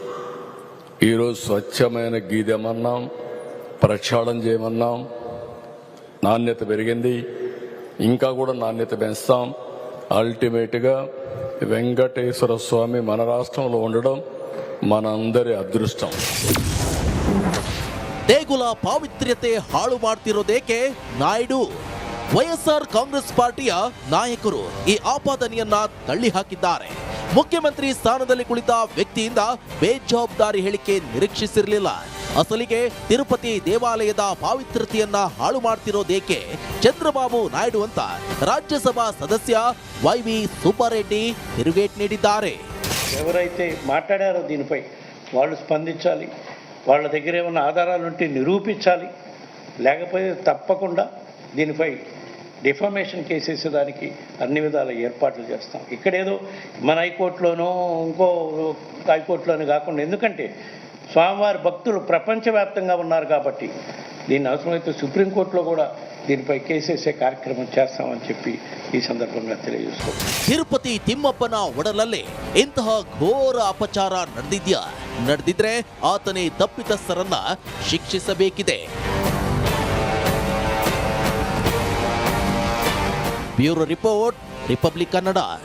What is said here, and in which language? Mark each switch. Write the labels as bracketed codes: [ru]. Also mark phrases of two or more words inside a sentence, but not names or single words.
[te] ఈరోజు స్వచ్ఛమైన గీ తెమన్నాం, ప్రక్షాళన చేయమన్నాం. నాణ్యత పెరిగింది, ఇంకా కూడా నాణ్యత పెంచుతాం. అల్టిమేట్గా వెంకటేశ్వర స్వామి మన రాష్ట్రంలో ఉండడం మనందరి అదృష్టం. [kn] ದೇಗುಲ ಪಾವಿತ್ರ್ಯತೆ ಹಾಳು ಮಾಡ್ತಿರೋದೇಕೆ ನಾಯ್ಡು? ವೈಎಸ್ಆರ್ ಕಾಂಗ್ರೆಸ್ ಪಾರ್ಟಿಯ ನಾಯಕರು ಈ ಆಪಾದನೆಯನ್ನ ತಳ್ಳಿ ಹಾಕಿದ್ದಾರೆ. ಮುಖ್ಯಮಂತ್ರಿ ಸ್ಥಾನದಲ್ಲಿ ಕುಳಿತ ವ್ಯಕ್ತಿಯಿಂದ ಬೇಜವಾಬ್ದಾರಿ ಹೇಳಿಕೆ ನಿರೀಕ್ಷಿಸಿರಲಿಲ್ಲ. ಅಸಲಿಗೆ ತಿರುಪತಿ ದೇವಾಲಯದ ಪಾವಿತ್ರ್ಯತೆಯನ್ನ ಹಾಳು ಮಾಡ್ತಿರೋದೇಕೆ ಚಂದ್ರಬಾಬು ನಾಯ್ಡು ಅಂತ ರಾಜ್ಯಸಭಾ ಸದಸ್ಯ ವೈವಿ ಸುಬ್ಬಾರೆಡ್ಡಿ ತಿರುಗೇಟ್ ನೀಡಿದ್ದಾರೆ. [te] ఎవరైతే మాట్లాడారో దీనిపై వాళ్ళు స్పందించాలి. వాళ్ళ దగ్గర ఏమైనా ఆధారాలు ఉంటే నిరూపించాలి, లేకపోతే తప్పకుండా దీనిపై [en] defamation case [te] వేసేదానికి అన్ని విధాల ఏర్పాట్లు చేస్తాం. ఇక్కడేదో మన హైకోర్టులోనో ఇంకో హైకోర్టులోనూ కాకుండా, ఎందుకంటే స్వామివారి భక్తులు ప్రపంచవ్యాప్తంగా ఉన్నారు కాబట్టి దీన్ని అవసరమైతే సుప్రీంకోర్టులో కూడా దీనిపై కేసేసే కార్యక్రమం చేస్తామని చెప్పి ఈ ಸಂದರ್ಭంగా తెలియజేస్తున్నాం. [kn] ತಿರುಪತಿ ತಿಮ್ಮಪ್ಪನ ಒಡಲಲ್ಲೇ ಇಂತಹ ಘೋರ ಅಪಚಾರ ನಡೆದಿದ್ರೆ ಆತನೇ ತಪ್ಪಿತಸ್ಥರನ್ನ ಶಿಕ್ಷಿಸಬೇಕಿದೆ. [en] bureau report, [kn] ರಿಪಬ್ಲಿಕ್ ಕನ್ನಡ.